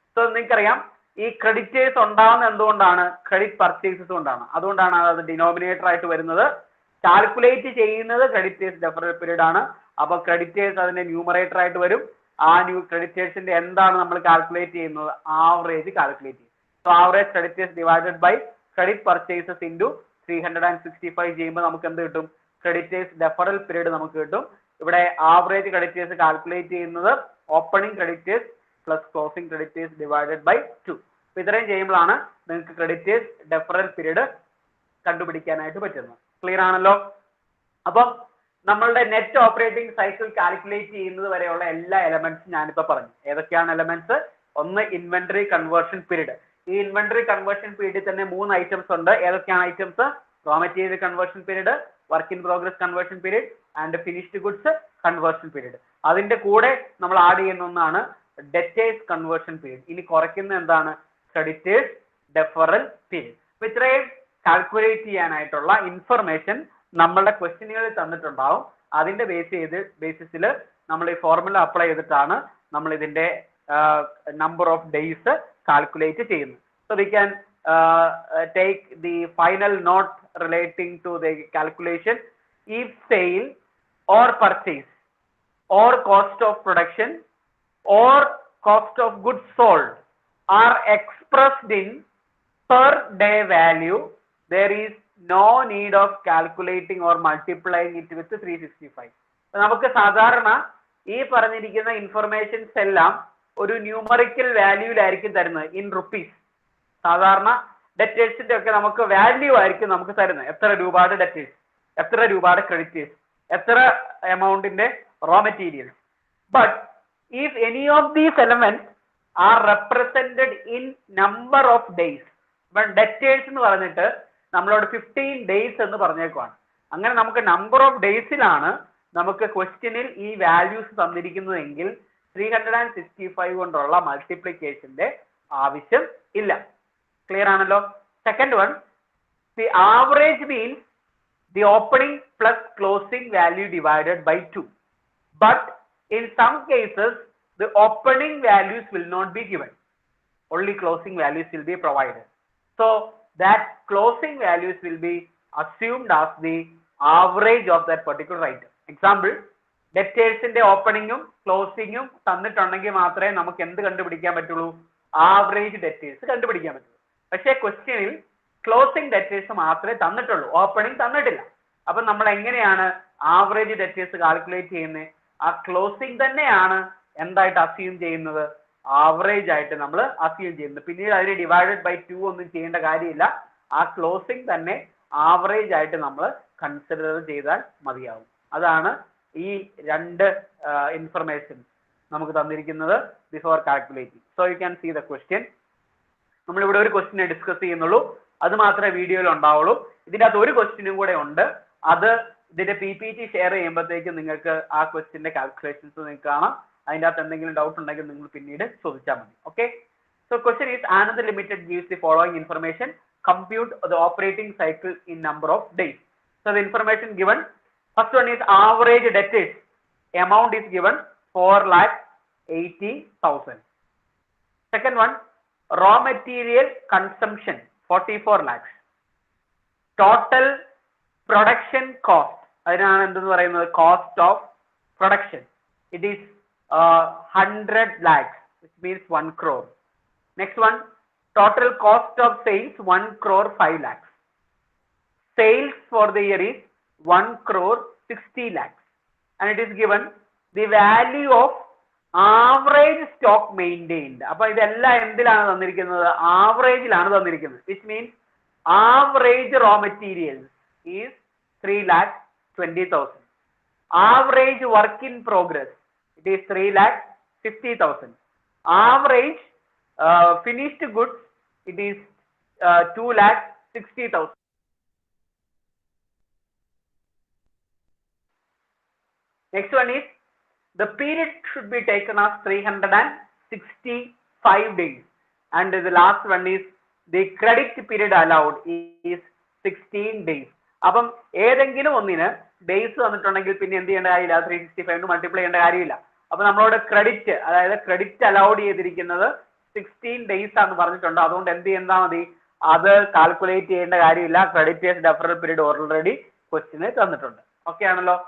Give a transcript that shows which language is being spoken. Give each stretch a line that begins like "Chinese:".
Malayalam: So നിങ്ങൾക്കറിയാം ഈ creditors ഉണ്ടാകുന്നത് എന്തുകൊണ്ടാണ്, ക്രെഡിറ്റ് പർച്ചേസസ് കൊണ്ടാണ്. അതുകൊണ്ടാണ് അത് ഡിനോമിനേറ്റർ ആയിട്ട് വരുന്നത്. കാൽക്കുലേറ്റ് ചെയ്യുന്നത് ക്രെഡിറ്റേഴ്സ് ഡെഫറൽ പീരീഡ് ആണ്. അപ്പൊ ക്രെഡിറ്റേഴ്സ് അതിന്റെ ന്യൂമറേറ്റർ ആയിട്ട് വരും. ആ ക്രെഡിറ്റേഴ്സിന്റെ എന്താണ് നമ്മൾ കാൽക്കുലേറ്റ് ചെയ്യുന്നത്, ആവറേജ് കാൽക്കുലേറ്റ് ചെയ്യും.
English: So average creditors divided by credit purchases into 365
Malayalam: ചെയ്യുമ്പോൾ നമുക്ക് എന്ത് കിട്ടും? Creditors deferral period നമുക്ക് കിട്ടും. ഇവിടെ average creditors കാൽക്കുലേറ്റ് ചെയ്യുന്നത് opening creditors plus closing creditors divided by 2. അപ്പോൾ ഇത്രയും ചെയ്യുമ്പോഴാണ് നിങ്ങൾക്ക് creditors deferral period കണ്ടുപിടിക്കാനായിട്ട് പറ്റുന്നത്. ക്ലിയർ ആണല്ലോ? അപ്പം നമ്മളുടെ നെറ്റ് ഓപ്പറേറ്റിംഗ് സൈക്കിൾ കാൽക്കുലേറ്റ് ചെയ്യുന്നത് വരെയുള്ള എല്ലാ എലമെന്റ്സും ഞാനിപ്പോൾ പറഞ്ഞു. ഏതൊക്കെയാണ് എലമെന്റ്സ്? ഒന്ന് ഇൻവെന്ററി കൺവേർഷൻ പീരീഡ്. ഈ ഇൻവെന്ററി കൺവേർഷൻ പീരീഡിൽ തന്നെ 3 ഐറ്റംസ് ഉണ്ട്. ഏതൊക്കെയാണ് items? Raw material conversion period, work in progress conversion period and finished goods conversion period. അതിന്റെ കൂടെ നമ്മൾ ആഡ് ചെയ്യുന്ന ഒന്നാണ് ഡെറ്റേഴ്സ് കൺവേർഷൻ പീരീഡ്. ഇനി കുറയ്ക്കുന്ന എന്താണ്? Creditors deferral period. അപ്പൊ ഇത്രയും കാൽക്കുലേറ്റ് ചെയ്യാനായിട്ടുള്ള ഇൻഫർമേഷൻ നമ്മളുടെ ക്വസ്റ്റ്യനുകളിൽ തന്നിട്ടുണ്ടാവും. അതിന്റെ ബേസിസിൽ നമ്മൾ ഈ ഫോർമുല അപ്ലൈ ചെയ്തിട്ടാണ് നമ്മൾ ഇതിന്റെ number of days calculate ചെയ്യുന്നത്.
English: So we can take the final note relating to the calculation. If sale or purchase or cost of production or cost of goods sold are expressed in per day value, there is no need of calculating or multiplying it with 365.
Malayalam: നമുക്ക് സാധാരണ ഈ പറഞ്ഞിരിക്കുന്ന informations എല്ലാം ഒരു numerical വാല്യൂലായിരിക്കും തരുന്നത്, in rupees. സാധാരണ ഡെറ്റേഴ്സിന്റെ ഒക്കെ നമുക്ക് വാല്യൂ ആയിരിക്കും നമുക്ക് തരുന്നത്. എത്ര രൂപയുടെ ഡെറ്റേഴ്സ്, എത്ര രൂപയുടെ ക്രെഡിറ്റേഴ്സ്, എത്ര എമൗണ്ടിന്റെ raw materials.
English: but if any of these elements are represented in number of days,
Malayalam: debtors എന്ന് പറഞ്ഞിട്ട് നമ്മളോട് 15 ഡേയ്സ് എന്ന് പറഞ്ഞേക്കുവാണ്. അങ്ങനെ നമുക്ക് നമ്പർ ഓഫ് ഡേയ്സിലാണ് നമുക്ക് ക്വസ്റ്റ്യനിൽ ഈ വാല്യൂസ് തന്നിരിക്കുന്നതെങ്കിൽ 365 കൊണ്ടുള്ള മൾട്ടിപ്ലിക്കേഷന്റെ ആവശ്യം ഇല്ല. ക്ലിയർ ആണല്ലോ?
English: Second one, the average means the opening plus closing value divided by 2. But in some cases the opening values will not be given, only closing values will be provided. So that closing values will be assumed as the average of that particular item.
Malayalam: Example, ഡെറ്റേഴ്സിന്റെ ഓപ്പണിങ്ങും ക്ലോസിങ്ങും തന്നിട്ടുണ്ടെങ്കിൽ മാത്രമേ നമുക്ക് എന്ത് കണ്ടുപിടിക്കാൻ പറ്റുള്ളൂ? Average debtors കണ്ടുപിടിക്കാൻ പറ്റുള്ളൂ. പക്ഷേ ക്വസ്റ്റ്യനിൽ ക്ലോസിംഗ് ഡെറ്റേഴ്സ് മാത്രമേ തന്നിട്ടുള്ളൂ, ഓപ്പണിംഗ് തന്നിട്ടില്ല. അപ്പൊ നമ്മൾ എങ്ങനെയാണ് ആവറേജ് ഡെറ്റേഴ്സ് കാൽക്കുലേറ്റ് ചെയ്യുന്നത്? ആ ക്ലോസിംഗ് തന്നെയാണ് എന്തായിട്ട് അസ്യൂം ചെയ്യുന്നത്? ആവറേജ് ആയിട്ട് നമ്മൾ അസ്യൂം ചെയ്യുന്നത്. പിന്നീട് അതിന് ഡിവൈഡഡ് ബൈ 2 ഒന്നും ചെയ്യേണ്ട കാര്യമില്ല. ആ ക്ലോസിംഗ് തന്നെ ആവറേജ് ആയിട്ട് നമ്മൾ കൺസിഡർ ചെയ്താൽ മതിയാവും. അതാണ് ഈ രണ്ട് ഇൻഫർമേഷൻ നമുക്ക് തന്നിരിക്കുന്നത് before calculating.
English: So you can see the question.
Malayalam: നമ്മളിവിടെ ഒരു ക്വസ്റ്റ്യനെ ഡിസ്കസ് ചെയ്യുന്നുള്ളൂ, അത് മാത്രമേ വീഡിയോയിൽ ഉണ്ടാവുള്ളൂ. ഇതിൻ്റെ അകത്ത് ഒരു ക്വസ്റ്റ്യനും കൂടെ ഉണ്ട്. അത് ഇതിന്റെ PPT ഷെയർ ചെയ്യുമ്പോഴത്തേക്കും നിങ്ങൾക്ക് ആ ക്വസ്റ്റ്യന്റെ കാൽക്കുലേഷൻസ് നിങ്ങൾക്ക് കാണാം. അതിൻ്റെ അകത്ത് എന്തെങ്കിലും ഡൗട്ട് ഉണ്ടെങ്കിൽ നിങ്ങൾ പിന്നീട് ചോദിച്ചാൽ മതി. Okay.
English: So question is Anand limited gives the following information. Compute the operating cycle in number of days. So the information given, first one is average debtors. Amount is given 4,80,000. Second one, raw material consumption 44 lakhs.
Malayalam: Total production cost, അതിനാണ് എന്തെന്ന് പറയുന്നത്?
English: Cost of production. It is 100 lakhs, which means 1 crore. Next one, total cost of sales 1 crore 5 lakhs. Sales for the year is 1 crore 60 lakhs. And it is given the value of average stock maintained.
Malayalam: അപ്പൊ ഇതെല്ലാം എന്തിലാണ് തന്നിരിക്കുന്നത്? ആവറേജിലാണ് തന്നിരിക്കുന്നത്.
English: Which means average raw materials is 3,20,000. Average work in progress, it is 3,50,000. Average finished goods, it is 2,60,000. Next one is the period should be taken as 365 days, and the last one is the credit period allowed is 16 days.
Malayalam: അപ്പം ഏതെങ്കിലും ഒന്നിന് days തന്നിട്ടുണ്ടെങ്കിൽ പിന്നെ എന്ത് ചെയ്യേണ്ട കാര്യമില്ല, 365 multiply ചെയ്യേണ്ട കാര്യമില്ല. അപ്പൊ നമ്മളോട് ക്രെഡിറ്റ്, അതായത് ക്രെഡിറ്റ് അലൗഡ് ചെയ്തിരിക്കുന്നത് 16 ഡേയ്സ് ആണെന്ന് പറഞ്ഞിട്ടുണ്ട്. അതുകൊണ്ട് എന്ത് ചെയ്താൽ മതി? അത് കാൽക്കുലേറ്റ് ചെയ്യേണ്ട കാര്യമില്ല. ക്രെഡിറ്റേഴ്സ് ഡെഫറൽ പീരീഡ് ഓൾറെഡി ക്വസ്റ്റിന് തന്നിട്ടുണ്ട്. ഓക്കെ ആണല്ലോ?